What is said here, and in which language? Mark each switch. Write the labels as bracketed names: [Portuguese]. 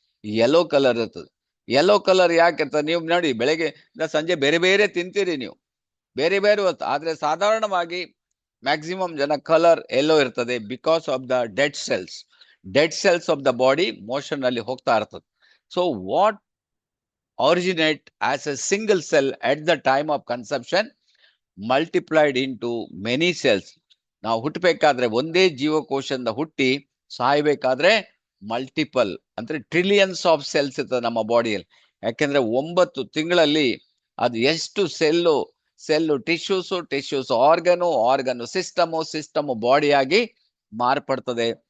[Kannada] Yellow colour ಇರ್ತದೆ. Yellow colour ಯಾಕೆ ಇರ್ತದೆ? ನೀವು ನೋಡಿ, ಬೆಳಗ್ಗೆ ಸಂಜೆ ಬೇರೆ ಬೇರೆ ತಿಂತೀರಿ ನೀವು, ಬೇರೆ ಹೊತ್ತು. ಆದ್ರೆ ಸಾಧಾರಣವಾಗಿ ಮ್ಯಾಕ್ಸಿಮಮ್ ಜನ ಕಲರ್ ಯೆಲ್ಲೋ ಇರ್ತದೆ, [English] because of the dead cells of the body [Kannada] motion ಅಲ್ಲಿ ಹೋಗ್ತಾ ಇರ್ತದೆ. [English] So what originate as a single cell at the time of conception multiplied into many cells. [Kannada] ನಾವು ಹುಟ್ಟಬೇಕಾದ್ರೆ ಒಂದೇ ಜೀವಕೋಶದಿಂದ ಹುಟ್ಟಿ ಸಾಯ್ಬೇಕಾದ್ರೆ ಮಲ್ಟಿಪಲ್ ಅಂದ್ರೆ ಟ್ರಿಲಿಯನ್ಸ್ ಆಫ್ ಸೆಲ್ಸ್ ಇರ್ತದೆ ನಮ್ಮ ಬಾಡಿಯಲ್ಲಿ. ಯಾಕೆಂದ್ರೆ 9 ತಿಂಗಳಲ್ಲಿ ಅದು ಎಷ್ಟು ಸೆಲ್ಲು ಟಿಶ್ಯೂಸ್ ಆರ್ಗನು ಸಿಸ್ಟಮ್ ಬಾಡಿಯಾಗಿ ಮಾರ್ಪಡ್ತದೆ.